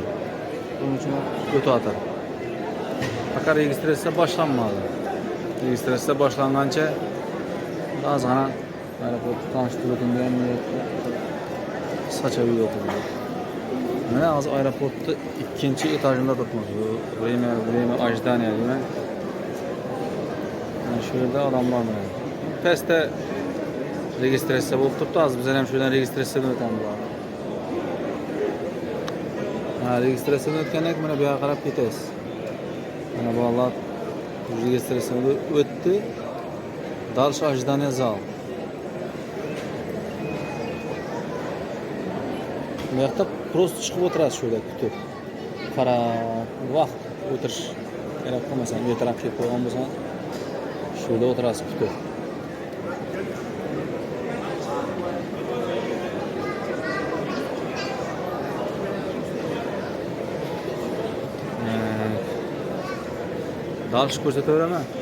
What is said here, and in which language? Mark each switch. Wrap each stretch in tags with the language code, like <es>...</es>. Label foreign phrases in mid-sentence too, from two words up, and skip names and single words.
<uz>Bunun uchun o'tyapti. Faqat registratsiya boshlanmadi. Registratsiya boshlangancha ozgina aeroport tanishtirdim degan niyatda qisqacha video qildim. Mana hozir aeroportda 2-etajida turibmiz.</uz> <ru>Время ожидания</ru> <uz>demak. Shu yerda odamlar bor. Pastda registratsiya bo'lib turibdi. Hozir biz ham shu yerdan registratsiyadan o'tamiz. Registratsiyadan o'tgandan keyin mana bu yoqqa qarab ketasiz. Mana bolalar registratsiyadan o'tdi.</uz> <ru>Dальше ожидание зал.</ru> <uz>Bu yoqda просто chiqib o'tirasiz shu yerda kutib. Qarab, vaqt o'tirish kerak bo'lmasa, bu tarafga kelib qo'ygan bo'lsa, shu yerda o'tirasiz kutib. Dальше ko'rsataveraman.</uz>